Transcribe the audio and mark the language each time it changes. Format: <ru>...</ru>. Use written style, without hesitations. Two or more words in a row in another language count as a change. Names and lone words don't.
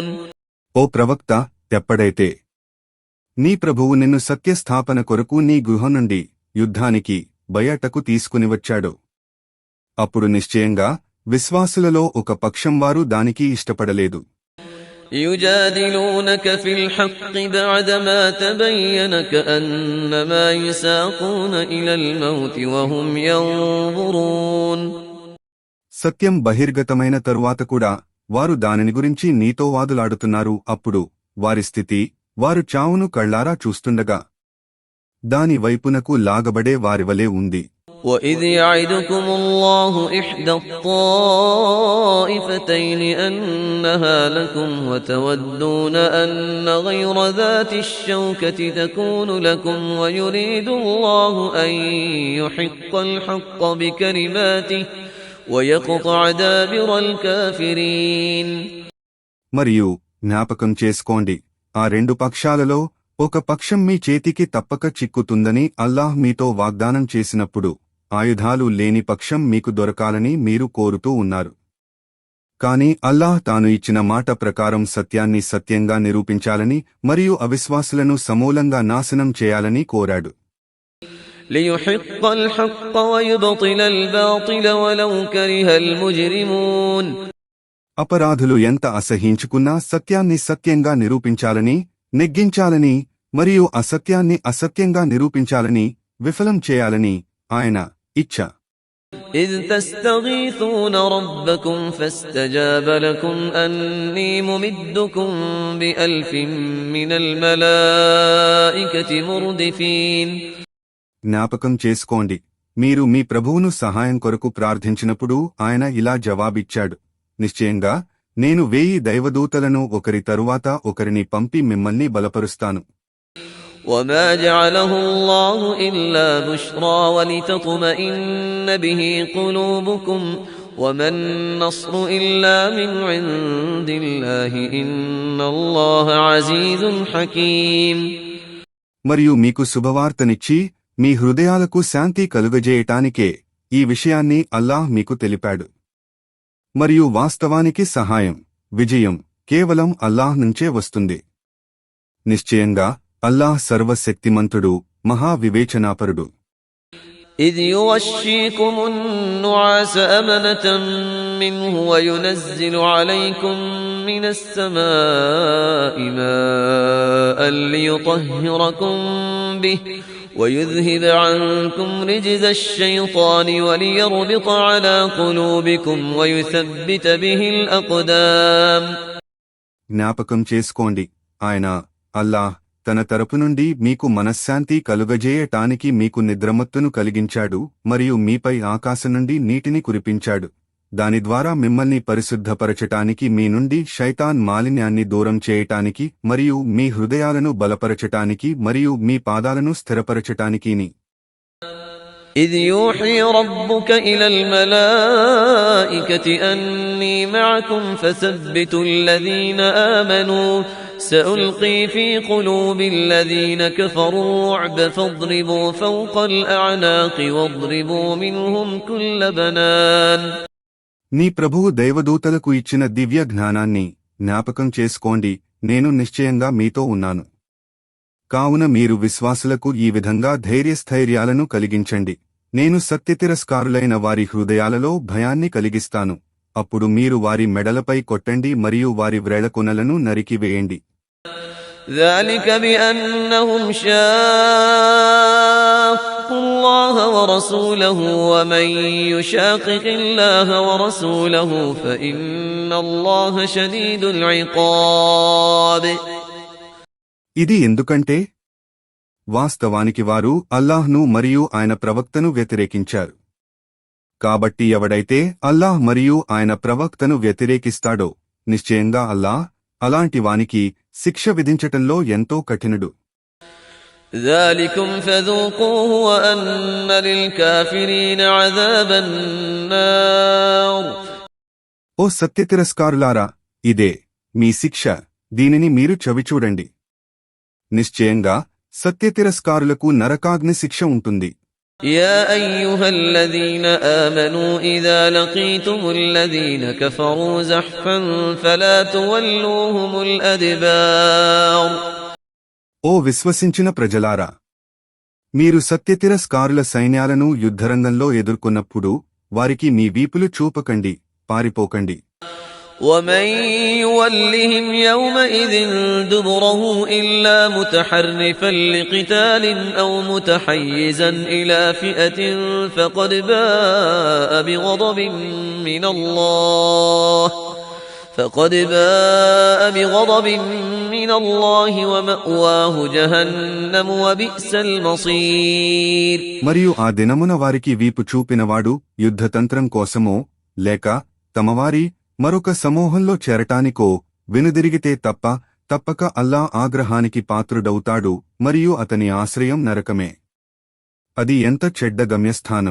<te>ఓ ప్రవక్త, ఎప్పుడైతే నీ ప్రభువు నిన్ను సత్యస్థాపన కొరకు నీ గృహం నుండి యుద్ధానికి బయటకు తీసుకునివచ్చాడో అప్పుడు నిశ్చయంగా విశ్వాసులలో ఒక పక్షం వారు దానికి ఇష్టపడలేదు.</te> <ar>يجادلونك في الحق بعدما تبين كأنما يساقون إلى الموت وهم ينظرون.</ar> <te>సత్యం బహిర్గతమైన తరువాత కూడా వారు దానిని గురించి నీతో వాదులాడుతున్నారు. అప్పుడు వారి స్థితి వారు చావును కళ్లారా చూస్తుండగా దాని వైపునకు లాగబడే వారివలే ఉంది.</te> <ar>وَإِذْ يَعِدُكُمُ اللَّهُ إِحْدَى الطَّائِفَتَيْنِ أَنَّهَا لَكُمْ وَتَوَدُّونَ أَنَّ غَيْرَ ذَاتِ الشَّوْكَةِ تَكُونُ لَكُمْ وَيُرِيدُ اللَّهُ أَن يُحِقَّ الْحَقَّ بِكَلِمَاتِهِ وَيَقْطَعَ دَابِرَ الْكَافِرِينَ.</ar> <te>మరియు జ్ఞాపకం చేసుకోండి, ఆ రెండు పక్షాలలో ఒక పక్షం మీ చేతికి తప్పక చిక్కుతుందని అల్లాహ్ మీతో వాగ్దానం చేసినప్పుడు ఆయుధాలు లేని పక్షం మీకు దొరకాలని మీరు కోరుతూ ఉన్నారు. కాని అల్లాహ్ తాను ఇచ్చిన మాట ప్రకారం సత్యాన్ని సత్యంగా నిరూపించాలని మరియు అవిశ్వాసులను సమూలంగా నాశనం చేయాలని కోరాడు.</te> <ar>لِيُحِقَّ الْحَقَّ وَيُبْطِلَ الْبَاطِلَ وَلَوْ كَرِهَ الْمُجْرِمُونَ.</ar> <te>అపరాధులు ఎంత అసహ్యించుకున్నా సత్యాన్ని సత్యంగా నిరూపించాలని, నెగ్గించాలని మరియు అసత్యాన్ని అసత్యంగా నిరూపించాలని, విఫలం చేయాలని ఆయన ఇచ్చ.</te> <ar>إِذْ تَسْتَغِيثُونَ رَبَّكُمْ فَاسْتَجَابَ لَكُمْ أَنِّي مُمِدُّكُمْ بِأَلْفٍ مِّنَ الْمَلَائِكَةِ مُرْدِفِينَ.</ar> <te>జ్ఞాపకం చేసుకోండి, మీరు మీ ప్రభువును సహాయం కొరకు ప్రార్థించినప్పుడు ఆయన ఇలా జవాబిచ్చాడు, నిశ్చయంగా నేను 1000 దైవదూతలను ఒకరి తరువాత ఒకరిని పంపి మిమ్మల్ని బలపరుస్తాను.</te> <ar>وَمَا جَعَلَهُ اللَّهُ إِلَّا بُشْرَى وَلِتَطْمَئِنَّ بِهِ قُلُوبُكُمْ وَمَا النَّصْرُ إِلَّا مِنْ عِندِ اللَّهِ إِنَّ اللَّهَ عَزِيزٌ حَكِيمٌ.</ar> <te>మరియు మీకు శుభవార్తనిచ్చి మీ హృదయాలకు శాంతి కలుగజేయటానికే ఈ విషయాన్ని అల్లాహ్ మీకు తెలిపాడు. మరియు వాస్తవానికి సహాయం, విజయం కేవలం అల్లాహ్ నుంచే వస్తుంది. నిశ్చయంగా అల్లాహ్ సర్వశక్తిమంతుడు, మహా వివేచనాపరుడు.</te> <ar>إذ يغشيكم النعاس أمنة منه وينزل عليكم من السماء ماء ليطهركم به ويذهب عنكم رجز الشيطان وليربط على قلوبكم ويثبت به الأقدام.</ar> <te>జ్ఞాపకం చేసుకోండి, ఆయన అల్లాహ్ తన తరపు నుండి మీకు మనశ్శాంతి కలుగజేయటానికి మీకు నిద్రమత్తును కలిగించాడు మరియు మీపై ఆకాశం నుండి నీటిని కురిపించాడు. దాని ద్వారా మిమ్మల్ని పరిశుద్ధపరచటానికి, మీ నుండి శైతాన్ మాలిన్యాన్ని దూరం చేయటానికి మరియు మీ హృదయాలను బలపరచటానికి మరియు మీ పాదాలను స్థిరపరచటానికిని.</te> <ar>إذ يوحي ربك إلى الملائكة أني معكم فثبتوا الذين آمنوا سألقي في قلوب الذين كفروا الرعب فاضربوا فوق الأعناق واضربوا منهم كل بنان.</ar> <te>నీ ప్రభువు దైవదూతలకు ఇచ్చిన దివ్య జ్ఞానాన్ని జ్ఞాపకం చేసుకోండి, నేను నిశ్చయంగా మీతో ఉన్నాను. కావున మీరు విశ్వాసులకు ఈ విధంగా ధైర్యస్థైర్యాలను కలిగించండి. నేను సత్యతిరస్కారులైన వారి హృదయాలలో భయాన్ని కలిగిస్తాను. అప్పుడు మీరు వారి మెడలపై కొట్టండి మరియు వారి వ్రేళ్లకొనలను నరికివేయండి.</te> <ar>ذلك بأنهم شاقوا الله ورسوله ومن يشاقق الله ورسوله فإن الله شديد العقاب.</ar> <te>ఇది ఎందుకంటే వాస్తవానికి వారు అల్లాహ్ను మరియు ఆయన ప్రవక్తను వ్యతిరేకించారు. కాబట్టి ఎవడైతే అల్లాహ్ మరియు ఆయన ప్రవక్తను వ్యతిరేకిస్తాడో నిశ్చయంగా అల్లాహ్ అలాంటి వానికి శిక్ష విధించటంలో ఎంతో కఠినుడు.</te> <ar>ذلكم فذوقوه وأن للكافرين عذاب النار.</ar> <te>ఓ సత్యతిరస్కారులారా, ఇదే మీ శిక్ష, దీనిని మీరు చవిచూడండి. నిశ్చయంగా సత్యతిరస్కారులకు నరకాగ్ని శిక్ష ఉంటుంది.</te> <ar>يا أيها الذين آمنوا إذا لقيتم الذين كفروا زحفا فلا تولوهم الأدبار.</ar> <te>ఓ విశ్వసించిన ప్రజలారా, మీరు సత్యతిరస్కారుల సైన్యాలను యుద్ధరంగంలో ఎదుర్కొన్నప్పుడు వారికి మీ వీపులు చూపకండి, పారిపోకండి.</te> <ar>ومن يولهم يومئذ دبره إلا متحرفا لقتال أو متحيزا إلى فئة فقد باء بغضب من الله ومأواه جهنم وبئس المصير.</ar> <te>మరియు ఆ దినమున వారికి వీపు చూపినవాడు యుద్ధతంత్రం కోసమో లేక తమవారి మరొక సమూహంలో చేరటానికో వెనుదిరిగితే తప్పక అల్లా ఆగ్రహానికి పాత్రుడవుతాడు మరియు అతని ఆశ్రయం నరకమే. అది ఎంత చెడ్డ గమ్యస్థానం.</te>